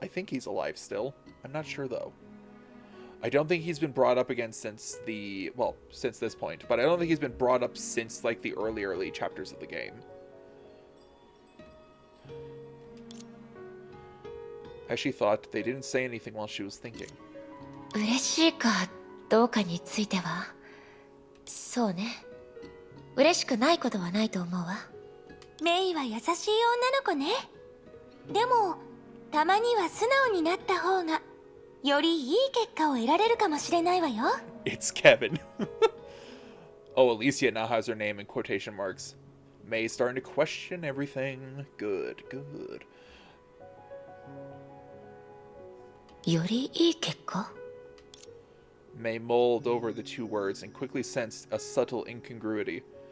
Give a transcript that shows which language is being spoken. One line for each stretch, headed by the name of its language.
English: I think he's alive still. I'm not sure, though. I don't think he's been brought up again since since this point, but I don't think he's been brought up since, like, the early chapters of the game. As she thought, they didn't say anything while she was thinking.
Japanese: 嬉しいかどうかについてはそうね嬉しくないことはないと思うわメイは優しい女の子ね。でもたまには素直になった方がよりいい結果を得られるかもしれないわよ。
English: It's Kevin. Oh, Alicia now has her name in quotation marks. May's starting to question everything. Good, good.
Japanese: よりいい結果
English: May mulled over the two words and quickly sensed a subtle incongruity.